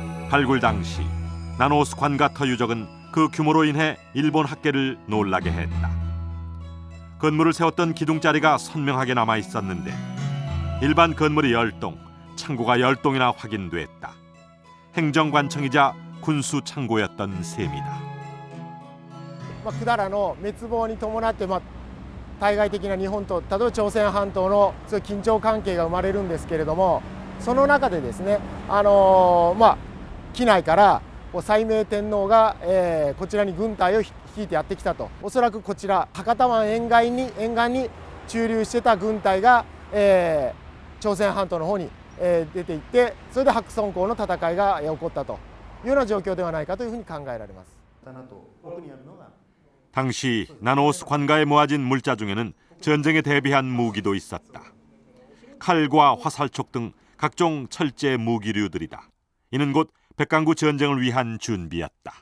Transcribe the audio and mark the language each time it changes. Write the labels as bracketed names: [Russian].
[Korean] 발굴 당시 나노오스 관가터 유적은 그 규모로 인해 일본 학계를 놀라게 했다. 건물을 세웠던 기둥자리가 선명하게 남아 있었는데 일반 건물이 10동, 창고가 10동이나 확인됐다. 행정관청이자 군수 창고였던 셈이다. [Japanese] 百済の滅亡に伴って、対外的な日本と例えば朝鮮半島のそういう緊張関係が生まれるんですけれども、その中でですね、畿内から斉明天皇が、こちらに軍隊を率いてやってきたと。おそらくこちら博多湾沿岸に駐留してた軍隊が、朝鮮半島の方に、出て行って、それで白村江の戦いが起こったというような状況ではないかというふうに考えられます。 [Korean] 당시 나노오스 관가에 모아진 물자 중에는 전쟁에 대비한 무기도 있었다. 칼과 화살촉 등 각종 철제 무기류들이다. 이는 곧 백강구 전쟁을 위한 준비였다.